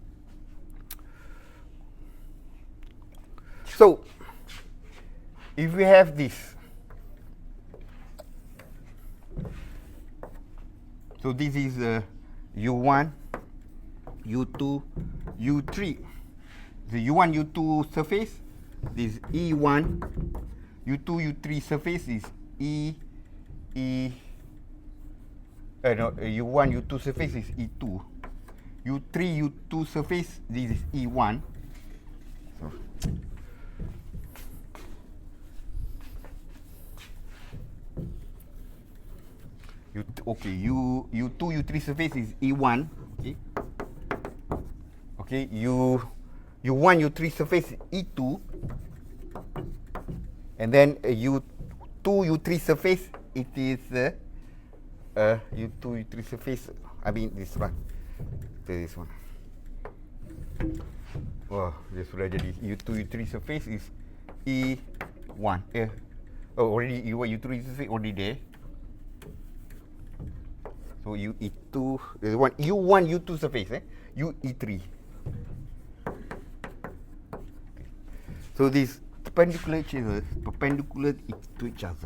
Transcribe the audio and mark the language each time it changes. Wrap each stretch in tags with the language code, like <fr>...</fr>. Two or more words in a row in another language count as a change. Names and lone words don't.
<en>So if we have this, so this is U1, U2, U3. The U1, U2 surface, this E1, U2, U3 surface is U1, U2 surface is E2. U3, U2 surface, this is E1. So, U2, U3 surface is E1. Okay. Okay. U1, U3 surface is E2. And then U2, U3 surface, it is U2, U3 surface, I mean this one. This one.</en> <ms>Wah, dia sudah jadi</ms> <en>U2, U3 surface is E1. Oh, already U1, U3 surface already there. So U2, there's one U1, U2 surface, UE3. Okay. So this perpendicular to each other.</en>